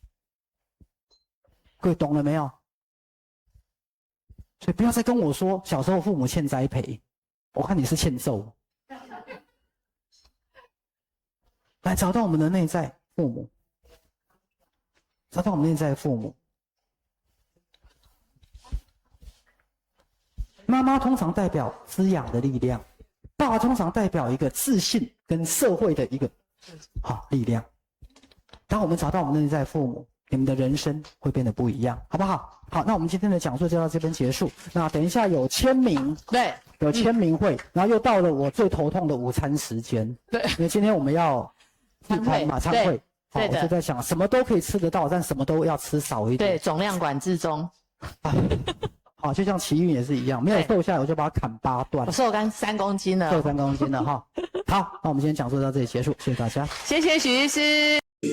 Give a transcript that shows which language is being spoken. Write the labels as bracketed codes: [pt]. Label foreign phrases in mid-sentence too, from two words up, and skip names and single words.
[zh] 各位懂了沒有？所以不要再跟我說小時候父母欠栽培，我看你是欠揍。來找到我們的內在父母，找到我們內在父母。媽媽通常代表滋養的力量，爸爸通常代表一個自信跟社會的一個力量。當我們找到我們的內在父母，你們的人生會變得不一樣，好不好？好，那我們今天的講座就到這邊結束。那等一下有簽名，對，有簽名會，然後又到了我最頭痛的午餐時間。對，因為今天我們要聚餐嘛，餐會。好，我就在想，什麼都可以吃得到，但什麼都要吃少一點。對，總量管制中。好，就像奇運也是一樣，沒有瘦下來我就把它砍8段。我瘦乾3公斤了。瘦3公斤了哈。好，那我們今天講座到這裡結束，謝謝大家。謝謝許醫師。